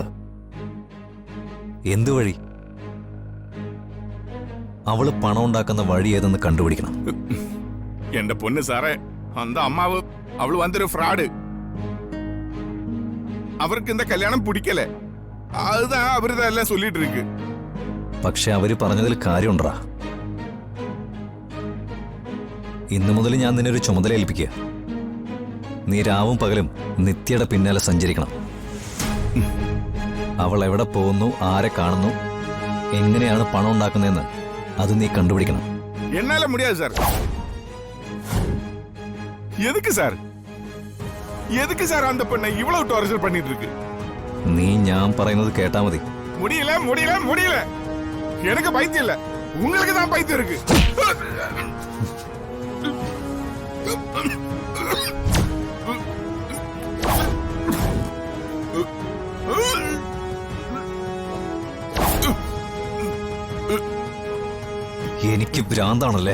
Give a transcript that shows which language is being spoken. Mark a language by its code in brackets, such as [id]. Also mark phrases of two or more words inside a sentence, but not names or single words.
[ml] എന്തു വഴി? അവള് പണം ഉണ്ടാക്കുന്ന വഴി ഏതെന്ന് കണ്ടുപിടിക്കണം. എന്റെ പൊന്ന് സാറേ, [ta] அந்த அம்மாவு அவள் வந்து ஒரு ஃப்ராடு. அவருக்கு இந்த கல்யாணம் பிடிக்கல, அதுதான் அவரு எல்லாம் சொல்லிட்டு இருக்கு. [ml] പക്ഷെ അവര് പറഞ്ഞതിൽ കാര്യമുണ്ടാ. ഇന്നു മുതൽ ഞാൻ നിന്നെ ഒരു ചുമതല ഏൽപ്പിക്കുക. നീ രാവും പകലും നിത്യയുടെ പിന്നാലെ സഞ്ചരിക്കണം. അവൾ എവിടെ പോകുന്നു, ആരെ കാണുന്നു, എങ്ങനെയാണ് പണം ഉണ്ടാക്കുന്നതെന്ന് അത് നീ കണ്ടുപിടിക്കണം. [ta] என்னால முடியாது சார். எதுக்கு சார்? எதுக்கு சார் அந்த பெண்ணை இவ்வளவு டார்ச்சர் பண்ணிட்டு இருக்கு? [ml] നീ ഞാൻ പറയുന്നത് കേട്ടാ മതി. [ta] முடியல முடியல முடியல. எனக்கு பைத்தியம் இல்ல, உங்களுக்கு தான் பைத்தியம் இருக்கு. [ml] എനിക്ക് ഭ്രാന്താണല്ലേ?